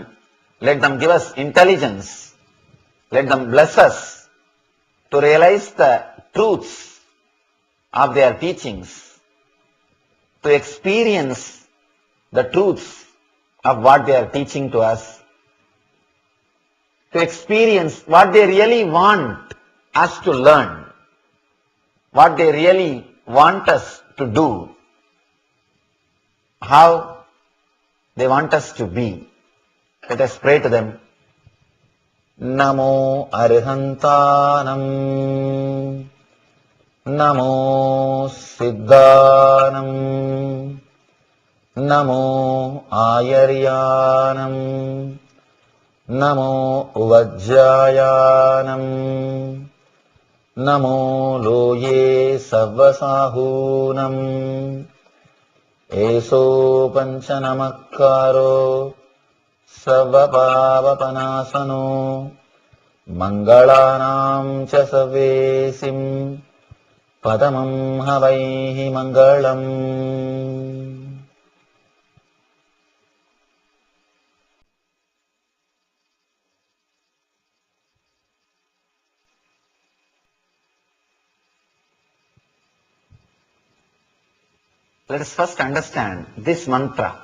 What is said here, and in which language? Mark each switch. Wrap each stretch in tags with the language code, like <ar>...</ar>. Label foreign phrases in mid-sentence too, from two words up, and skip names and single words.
<en>Let them give us intelligence. Let them bless us to realize the truths of their teachings, to experience the truths of what they are teaching to us, to experience what they really want us to learn, what they really want us to do, how they want us to be. Let us pray to them.</en> <pra>Namo Arihantanam, Namo Siddhanam, Namo Ayaryanam, Namo Vajjayanam, Namo Loye Savvasahunam, Eso Panchanamakaro Savvapavapanasano, Mangalanam cha Savesim, Padamam Havaihi Mangalam.</pra> <en>Let us first understand this mantra.</en>